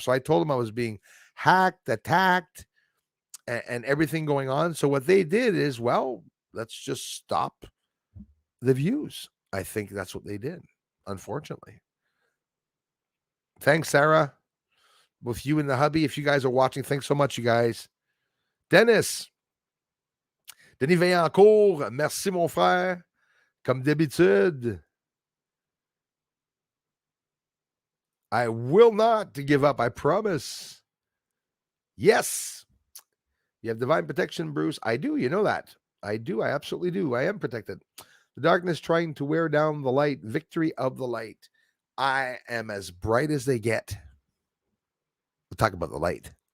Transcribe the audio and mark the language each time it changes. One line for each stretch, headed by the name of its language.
English: So I told them I was being hacked, attacked, and everything going on. So what they did is, well, let's just stop the views. I think that's what they did, unfortunately. Thanks, Sarah. With you and the hubby, if you guys are watching, thanks so much, you guys. Dennis.
French: Denis Vaillancourt, merci, mon frère. Comme d'habitude.
English: I will not give up, I promise. Yes. You have divine protection, Bruce. I do. You know that. I do. I absolutely do. I am protected. The darkness trying to wear down the light. Victory of the light. I am as bright as they get. We'll talk about the light.